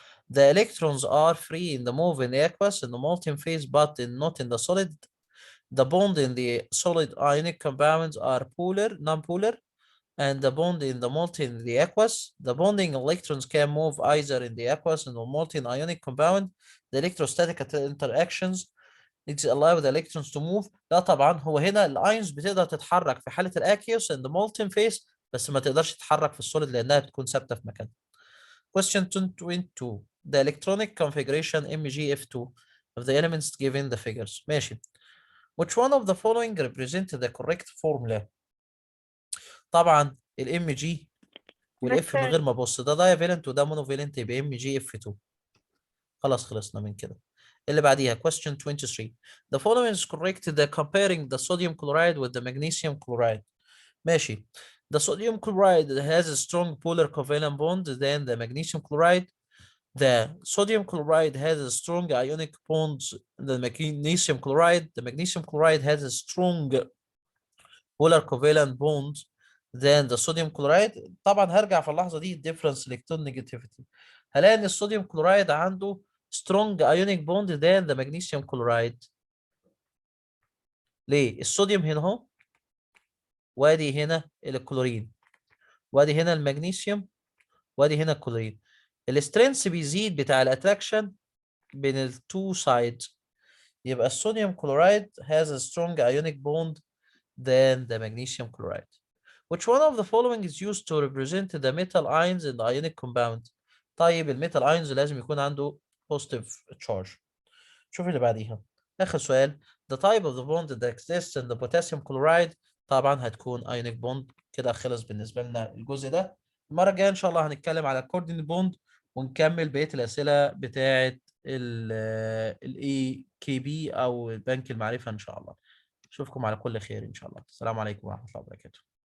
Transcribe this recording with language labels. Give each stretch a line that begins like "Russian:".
English: The electrons are free in the move in the aqueous in the molten phase, but not in the solid. The bond in the solid ionic compounds are polar, non-polar, and the bond in the molten in the aqueous. The bonding electrons can move either in the aqueous and the molten ionic compound. The electrostatic interactions it allow the electrons to move.
Arabic: لا طبعا، هو هنا الايونز بتقدر تتحرك في حالة الاكيوس
English: and the molten phase،
Arabic: بس ما تقدرش تتحرك في السوليد لانها بتكون ثابتة في مكانها.
English: Question 22. the electronic configuration MgF2 of the elements given the figures.
Arabic: ماشي.
English: Which one of the following represent the correct formula؟
Arabic: طبعا الام جي ده والاف من الثاني. غير ما ابص، ده دايفالنت وده مونوفالنت، يبقى ام جي اف 2. خلاص خلصنا من كده. اللي بعديها
English: question 23. The following is correct the comparing the sodium chloride with the magnesium chloride.
Arabic: ماشي.
English: The sodium chloride has a strong polar covalent bond than the magnesium chloride. The sodium chloride has a strong ionic bond than the magnesium chloride. The magnesium chloride has a strong polar covalent bond than the sodium chloride.
Arabic: طبعا هرجع في اللحظة دي
English: difference electron negativity.
Arabic: هلاقي ان الصوديوم كلورايد عنده
English: strong ionic bond than the magnesium chloride.
Arabic: ليه؟ الصوديوم هنا اهو، وادي هنا الكلورين، وادي هنا المغنيسيوم، وادي هنا الكلورين. السترينث بيزيد بتاع الاتراكشن بين التو سايدز. يبقى الصوديوم كلورايد
English: has a strong ionic bond than the magnesium chloride. Which one of the following is used to represent the metal ions in the ionic compound؟
Arabic: طيب الميتال ions لازم يكون عنده positive charge. شوف اللي بعديها. آخر سؤال.
English: The type of the bond that exists in the potassium chloride
Arabic: طبعا هتكون
English: ionic bond.
Arabic: كده خلص بالنسبة لنا الجزء ده. المرة الجاية إن شاء الله هنتكلم على
English: coordinate bond
Arabic: ونكمل بقية الأسئلة بتاعة ال EKB أو بنك المعرفة إن شاء الله. أشوفكم على كل خير إن شاء الله. السلام عليكم ورحمة الله وبركاته.